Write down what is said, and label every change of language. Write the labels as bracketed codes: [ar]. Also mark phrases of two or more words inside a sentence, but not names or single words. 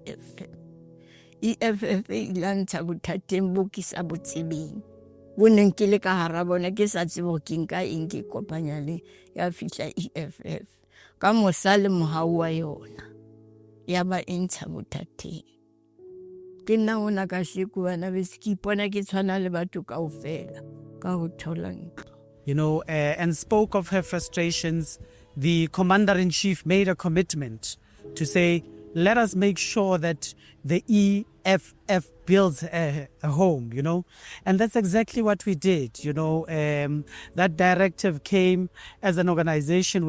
[st] EFF ilantsa bothateng bo ke sa botsebeng bo neng ke le ka hara bona ke sa tsebo ke nka eng ke kopanya le ya fihla EFF ka mosale mohau wa yona ya ba entsha bothateng ke nna ona ka sheko bana be se ke ipona ke tshwana le batho kaofela ka ho thola ntlo. [en] You know, and spoke of her frustrations. The commander-in-chief made a commitment to say, let us make sure that the EFF builds a home, you know. And that's exactly what we did, you know. That directive came as an organization.